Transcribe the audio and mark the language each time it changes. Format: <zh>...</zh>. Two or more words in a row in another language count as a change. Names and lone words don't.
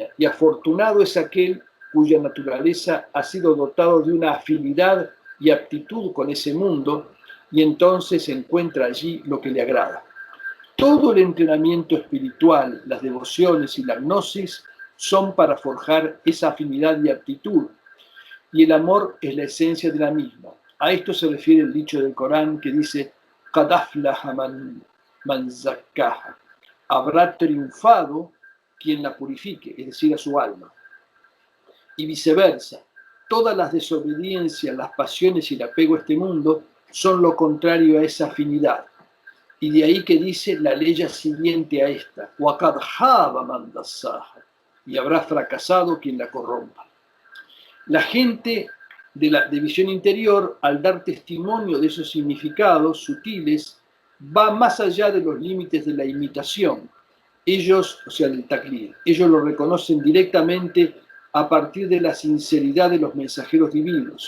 <es>Y afortunado es aquel cuya naturaleza ha sido dotado de una afinidad y aptitud con ese mundo, y entonces encuentra allí lo que le agrada. Todo el entrenamiento espiritual, las devociones y la gnosis son para forjar esa afinidad y aptitud, y el amor es la esencia de la misma. A esto se refiere el dicho del Corán que dice:</es> <ar>"قد أفلح من زكاها",</ar> <es>habrá triunfado quien la purifique, es decir, a su alma. Y viceversa, todas las desobediencias, las pasiones y el apego a este mundo son lo contrario a esa afinidad. Y de ahí que dice la ley siguiente a esta:</es> <ar>"وقد خاب من دساها",</ar> <es>y habrá fracasado quien la corrompa. La gente de visión interior, al dar testimonio de esos significados sutiles, va más allá de los límites de la imitación. Ellos, o sea, del taklid, ellos lo reconocen directamente a partir de la sinceridad de los mensajeros divinos.</es>